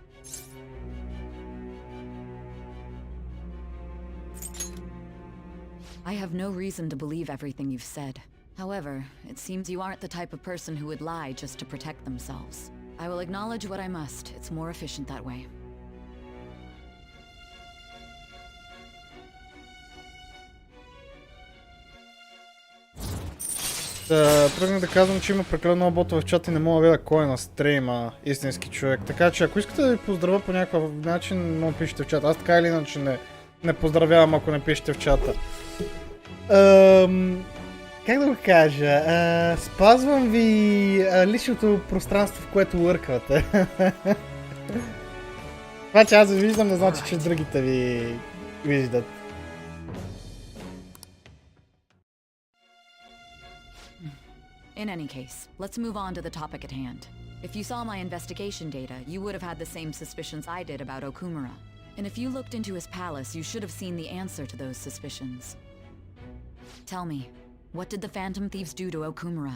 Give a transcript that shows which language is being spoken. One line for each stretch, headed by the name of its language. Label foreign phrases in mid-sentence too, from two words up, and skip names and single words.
English: I have no reason to believe everything you've said. However, it seems you aren't the type of person who would lie just to protect themselves. I will acknowledge what I must. It's more efficient that way.
Bulgarian: Тръгнах да казвам, че има прекалено много ботове в чата и не мога да видя кой е на стрима истински човек. Така че ако искате да ви поздравя по някакъв начин, но пишете в чата. Аз така или иначе не поздравявам, ако не пишете в чата. Как да го кажа? Спазвам ви личното пространство, в което лърквате. Това, че аз ви виждам, не значи, че другите ви виждат.
English: In any case, let's move on to the topic at hand. If you saw my investigation data, you would have had the same suspicions I did about Okumura. And if you looked into his palace, you should have seen the answer to those suspicions. Tell me, what did the Phantom Thieves do to Okumura?